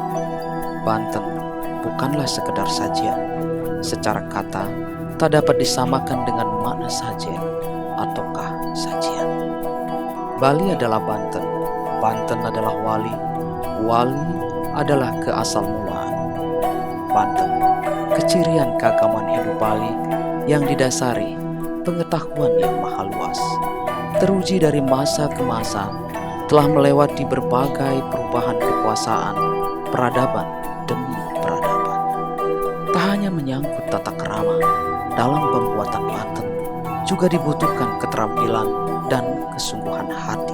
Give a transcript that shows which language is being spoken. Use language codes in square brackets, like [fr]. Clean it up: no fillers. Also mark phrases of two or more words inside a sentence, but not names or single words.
[id] Banten bukanlah sekedar sajian, secara kata tak dapat disamakan dengan makna sajian ataukah sajian. Bali adalah Banten, Banten adalah wali, wali adalah keasal mulaan. Banten, kecirian keagamaan hidup Bali yang didasari pengetahuan yang maha luas, teruji dari masa ke masa, telah melewati berbagai perubahan kekuasaan, peradaban demi peradaban. Tak hanya menyangkut tata krama, dalam pembuatan Banten juga dibutuhkan keterampilan dan kesungguhan hati.